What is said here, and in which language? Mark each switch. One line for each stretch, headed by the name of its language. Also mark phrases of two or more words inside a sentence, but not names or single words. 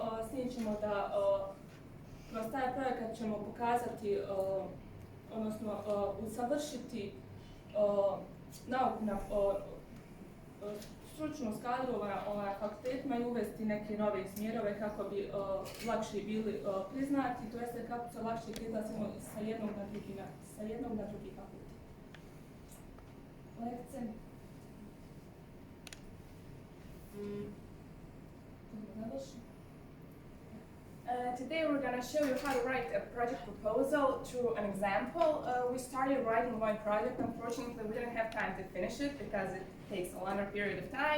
Bosnian: S njim ćemo da kroz taj projekat ćemo pokazati, odnosno usavršiti nauku na stručnost kadrova fakultetima i uvesti neke nove smjerove kako bi lakše bili priznati, to jeste kako se lakše priznatimo sa jednog na drugi fakultet. Lekce.
English: Today we're going to show you how to write a project proposal through an example. We started writing one project. Unfortunately, we didn't have time to finish it because it takes a longer period of time.